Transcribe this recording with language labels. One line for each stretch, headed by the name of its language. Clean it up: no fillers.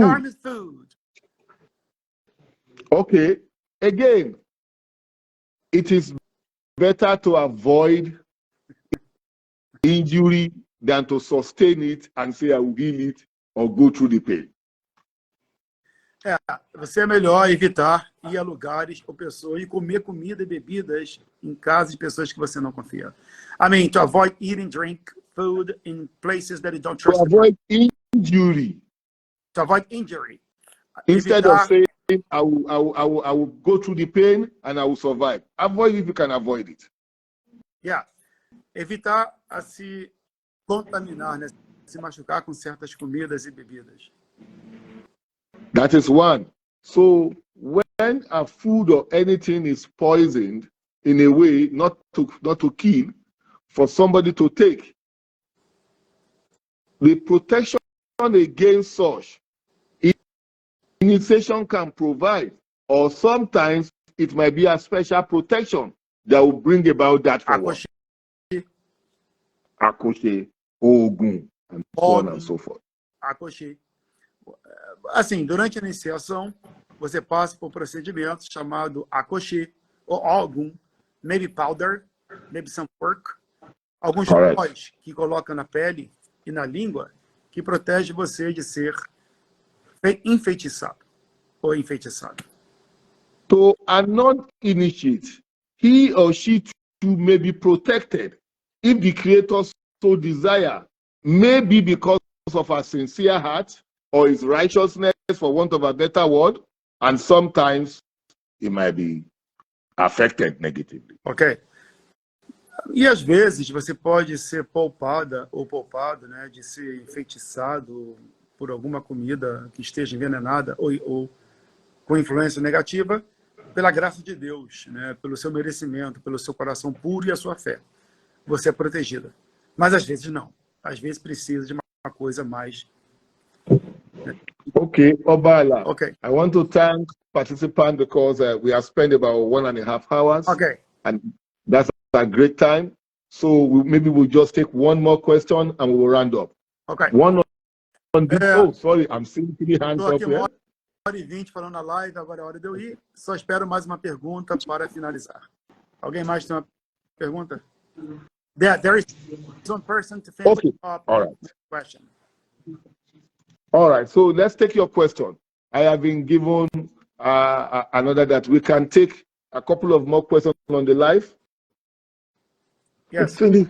English: Charmed food. Okay. Again, it is better to avoid injury than to sustain it and say I will heal it or go through the pain.
Portuguese: Você é melhor evitar ir a lugares ou pessoas e comer comida e bebidas em casa de pessoas que você não confia.
English: I mean, to avoid eating, drink, food in places that you don't trust. To avoid injury. To avoid injury. Instead of saying I will go through the pain and I will survive. Avoid if you can avoid it.
Portuguese: Yeah. Evitar a se contaminar, né? Se machucar com certas comidas e bebidas.
English: That is one. So when a food or anything is poisoned in a way not to kill, for somebody to take, the protection against such initiation can provide, or sometimes it might be a special protection that will bring about that forward. Akoshe, Ogun, and so on and so forth. Akoshe.
Portuguese: Assim, durante a iniciação, você passa por um procedimento chamado akoshe, ou algum,
English: maybe powder, maybe some pork,
Portuguese: alguns pós que colocam na pele e na língua, que protege você de ser enfeitiçado ou enfeitiçada.
English: So a non-initiate, he or she too may be protected if the Creator so desire, maybe because of a sincere heart or his righteousness, for want of a better word, and sometimes it might be affected negatively. Ok.
Portuguese: E às vezes você pode ser poupada ou poupado, né, de ser enfeitiçado por alguma comida que esteja envenenada ou com influência negativa, pela graça de Deus, né, pelo seu merecimento, pelo seu coração puro e a sua fé. Você é protegida. Mas às vezes não. Às vezes precisa de uma coisa mais
English: Okay, Obàtálá. Okay. I want to thank participants because we have spent about 1.5 hours. Okay. And that's a great time. So maybe we'll just take one more question and we will round up. Okay. One on this. Oh, sorry, I'm seeing 3 hands up here.
Portuguese: 1h20 falando na live, agora é hora de eu ir. Só espero mais uma pergunta para finalizar. Alguém mais tem uma pergunta?
English: There is one person to finish up. All right. Question. All right, so let's take your question. I have been given another that we can take a couple of more questions on the live. Yes.